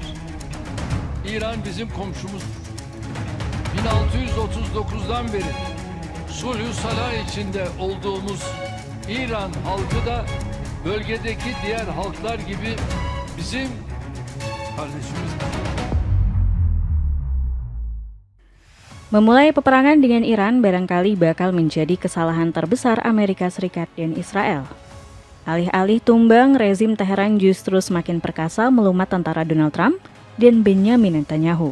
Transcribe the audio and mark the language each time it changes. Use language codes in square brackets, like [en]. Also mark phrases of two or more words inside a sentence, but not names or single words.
[tr] İran bizim komşumuzdur. 1639'dan beri sulh-ü salah içinde olduğumuz İran halkı da bölgedeki diğer halklar gibi bizim kardeşimizdir. [id] Memulai peperangan dengan Iran barangkali bakal menjadi kesalahan terbesar Amerika Serikat dan Israel. Alih-alih tumbang, rezim Teheran justru semakin perkasa melumat tentara Donald Trump dan Benjamin Netanyahu.